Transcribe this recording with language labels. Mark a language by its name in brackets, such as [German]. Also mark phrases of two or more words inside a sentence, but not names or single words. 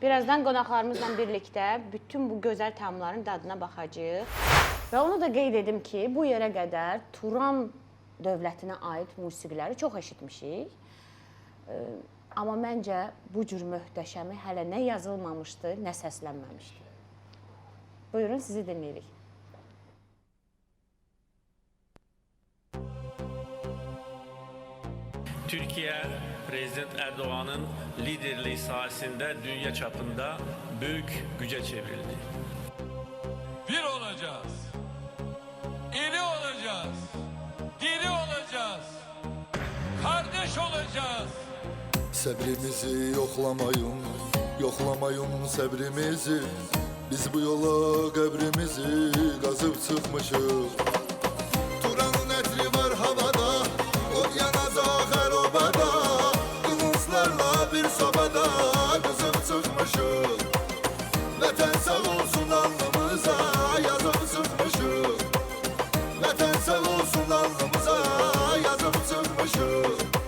[Azerbaijani] Birazdan qonaqlarımızla birlikdə bütün bu gözəl təamların dadına baxacağıq. Və onu da qeyd edim ki, bu yerə qədər Turan dövlətinə aid musiqiləri çox eşitmişik. Amma məncə bu cür möhtəşəmi hələ nə yazılmamışdı, nə səslənməmişdi. Buyurun, sizi dinləyirik. [Turkish] Türkiye, Prezident Erdoğan'ın liderliği sayesinde dünya çapında büyük güce çevrildi. Bir olacağız. İri olacağız. Diri olacağız. Kardeş olacağız. [Azerbaijani] Səbrimizi yoxlamayın, yoxlamayın səbrimizi Biz bu yola qəbrimizi qazıb çıxmışıq Turanın ətri var havada, o yanacaq hər obada Qılınclarla bir sobada qızıb çıxmışıq Vətən sağ olsun alnımıza yazıb çıxmışıq Vətən sağ olsun alnımıza yazıb çıxmışıq